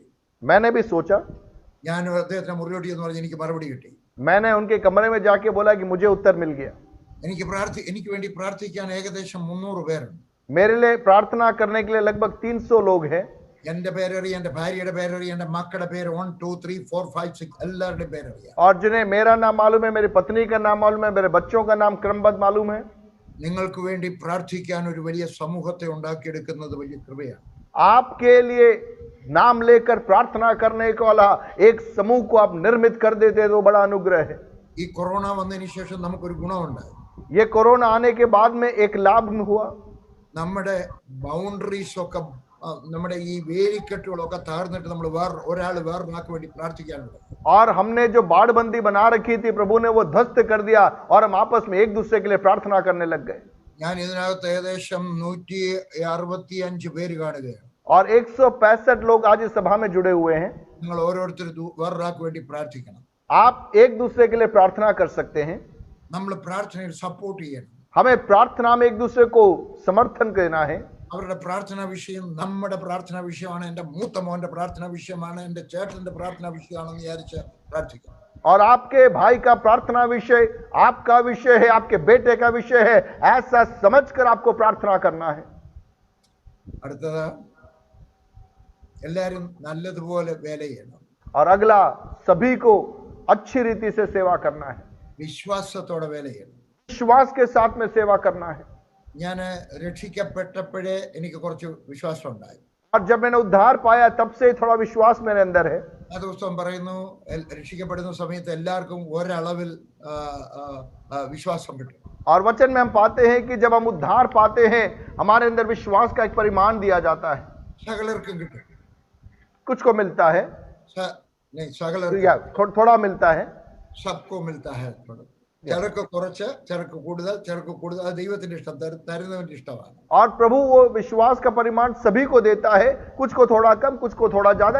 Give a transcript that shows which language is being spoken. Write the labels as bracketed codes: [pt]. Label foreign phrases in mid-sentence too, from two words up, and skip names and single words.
[hi] मैंने भी सोचा। [ml] ഞാൻ അദ്ദേഹത്തിന് മുറിയോട്ടി എന്ന് പറഞ്ഞ് എനിക്ക് മറുപടി കിട്ടി. [hi] मैंने उनके कमरे में जाके बोला कि मुझे उत्तर मिल गया। [ml] എനിക്ക് വേണ്ടി പ്രാർത്ഥിക്കാൻ ഏകദേശം 300 പേരുണ്ട്. [hi] मेरे लिए प्रार्थना करने के लिए लगभग 300 लोग हैं। [ml] എന്റെ പേരറിയാം, എന്റെ ഭാര്യയുടെ പേരറിയാം, എന്റെ മക്കളുടെ പേര് 1 2 3 4 5 6 എല്ലാവരുടെയും പേരറിയാം. [hi] और जिन्हें मेरा नाम मालूम है, मेरी पत्नी का नाम मालूम है, मेरे बच्चों का नाम क्रमबद्ध मालूम है। [ml] നിങ്ങൾക്ക് വേണ്ടി പ്രാർത്ഥിക്കാൻ ഒരു വലിയ സമൂഹത്തെ ഉണ്ടാക്കിയെടുക്കുന്നത് വലിയ കൃപയാണ്. [hi] आपके लिए नाम लेकर प्रार्थना करने को वाला एक समूह को आप निर्मित कर देते तो बड़ा अनुग्रह है। [ml] ഈ കൊറോണ വന്നതിന് ശേഷം നമുക്കൊരു ഗുണമുണ്ടായി. [hi] ये कोरोना आने के बाद में एक लाभ हुआ। [ml] നമ്മുടെ ബൗണ്ടറീസ് ഒക്കെ, നമ്മുടെ ഈ വേലിക്കെട്ടുകളൊക്കെ താഴ്ന്നിട്ട് നമ്മൾ വേറൊരാൾക്ക് വേണ്ടി പ്രാർത്ഥിക്കാനുണ്ട്. [hi] और हमने जो बाड़बंदी बना रखी थी प्रभु ने वो ध्वस्त कर दिया और हम आपस में एक दूसरे के लिए प्रार्थना करने लग गए। [ml] ഞാൻ ഇതിനകത്ത് ഏകദേശം 165 പേര് കാണുകയാണ്. [hi] और 165 लोग आज इस सभा में जुड़े हुए हैं। [ml] നിങ്ങൾ ഓരോരുത്തരും വേറൊരാൾക്ക് വേണ്ടി പ്രാർത്ഥിക്കണം. [hi] आप एक दूसरे के लिए प्रार्थना कर सकते हैं। [ml] നമ്മൾ പ്രാർത്ഥനയിൽ സപ്പോർട്ട് ചെയ്യണം. [hi] हमें प्रार्थना में एक दूसरे को समर्थन करना है. [ml] അവരുടെ പ്രാർത്ഥനാ വിഷയം നമ്മുടെ പ്രാർത്ഥനാ വിഷയമാണ്, എൻ്റെ മൂത്ത മോന്റെ പ്രാർത്ഥനാ വിഷയമാണ്, എൻ്റെ ചേട്ടന്റെ പ്രാർത്ഥനാ വിഷയമാണെന്ന് വിചാരിച്ച് പ്രാർത്ഥിക്കണം. [hi] और आपके भाई का प्रार्थना विषय आपका विषय है, आपके बेटे का विषय है, ऐसा समझकर आपको प्रार्थना करना है. [ml] അടുത്തത് എല്ലാവരും നല്ലതുപോലെ വേല ചെയ്യണം. [hi] और अगला, सभी को अच्छी रीति से सेवा करना है. [ml] വിശ്വാസത്തോടെ വേല ചെയ്യണം. [hi] विश्वास के साथ में सेवा करना है. [ml] ഞാൻ രക്ഷിക്കപ്പെട്ടപ്പോഴേ എനിക്ക് കുറച്ച് വിശ്വാസം ഉണ്ടായി. [hi] और जब मैंने उद्धार पाया तब से थोड़ा विश्वास मेरे अंदर है. [ml] ആ ദിവസം പറയുന്നു, രക്ഷിക്കപ്പെടുന്ന സമയത്ത് എല്ലാവർക്കും ഒരളവിൽ വിശ്വാസം കിട്ടും. [hi] और वचन में हम पाते हैं कि जब हम उद्धार पाते हैं हमारे अंदर विश्वास का एक परिमाण दिया जाता है. [ml] സകലർക്കും കിട്ടും. [hi] कुछ को मिलता है, [ml] സകലർക്കും [hi] थोड़ा मिलता है, सबको मिलता है. [ml] ചിലർക്ക് കുറച്ച്, ചിലർക്ക് കൂടുതൽ, ചിലർക്ക് കൂടുതൽ. അത് ദൈവത്തിന്റെ ഇഷ്ടം, തരുന്നവന്റെ ഇഷ്ടമാണ്. [hi] और प्रभु वो विश्वास का परिमाण सभी को देता है, कुछ को थोड़ा कम, कुछ को थोड़ा ज्यादा.